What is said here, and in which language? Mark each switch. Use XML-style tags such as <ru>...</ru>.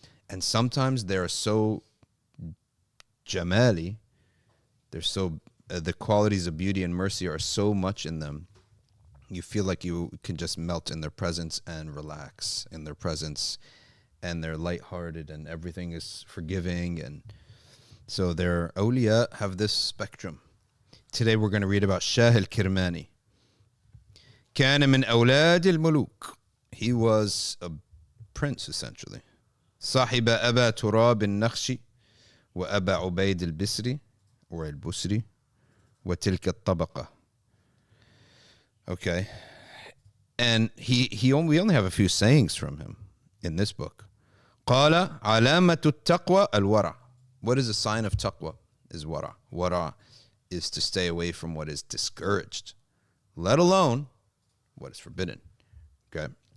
<en>And sometimes they're so jamali, they're so the qualities of beauty and mercy are so much in them, you feel like you can just melt in their presence and relax in their presence, and they're lighthearted and everything is forgiving. And so their awliya have this spectrum. Today we're going to read about Shah al-Kirmani.</en> <ar>كان من أولاد الملوك.</ar> <en>He was a prince essentially.</en> <ar>صاحب أبا تراب النخشي وأبا عبيد البسري</ar> <en>or</en> <ar>البسري وتلك الطبقة.</ar> <en>Okay. And we only have a few sayings from him in this book.</en> <ar>قال علامة التقوى الورع.</ar> <en>What is a sign of taqwa? Is wara. Wara is to stay away from what is discouraged, let alone what is forbidden. Okay.</en>